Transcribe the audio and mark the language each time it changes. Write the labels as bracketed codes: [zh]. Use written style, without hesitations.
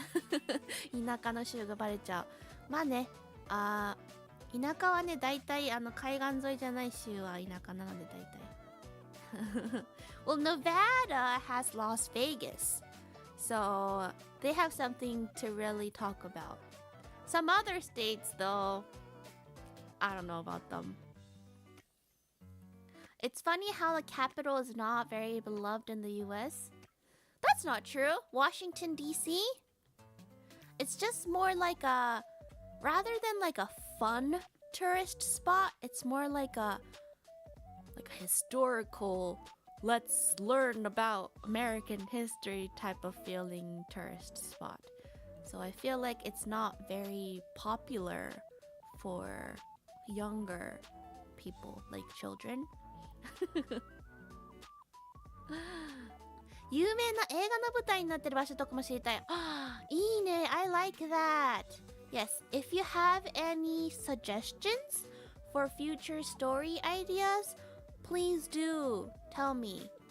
[ja] 田舎の州がバレちゃう。まあね、田舎はね、大体海岸沿いじゃない州は田舎なので大体。 [en] Well, Nevada has Las Vegas, so they have something to really talk about. Some other states, though, I don't know about them. It's funny how the capital is not very beloved in the US. That's not true. Washington, D.C.? It's just more like a... Rather than like a fun tourist spot, it's more like a historical, let's learn about American history type of feeling tourist spot. So I feel like it's not very popular for younger people, like children. [ja] 有名な映画の舞台になってる場所とかも知りたい。いいね。 [en] I like that. Yes, if you have any suggestions for future story ideas, please do tell me.